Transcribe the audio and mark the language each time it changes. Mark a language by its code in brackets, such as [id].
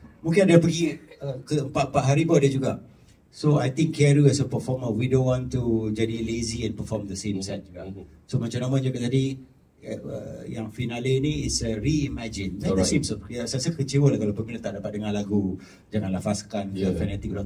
[ms] Mungkin ada pergi ke 4 hari pun ada juga. [en] So I think KRU as a performer, we don't want to jadi lazy and perform the same set juga. [ms] So macam nama juga tadi, yang finale ni [en] is a reimagine. [ms] Saya rasa kecewa lah kalau peminat tak dapat dengar lagu Jangan Lafazkan ke Fanatic orang.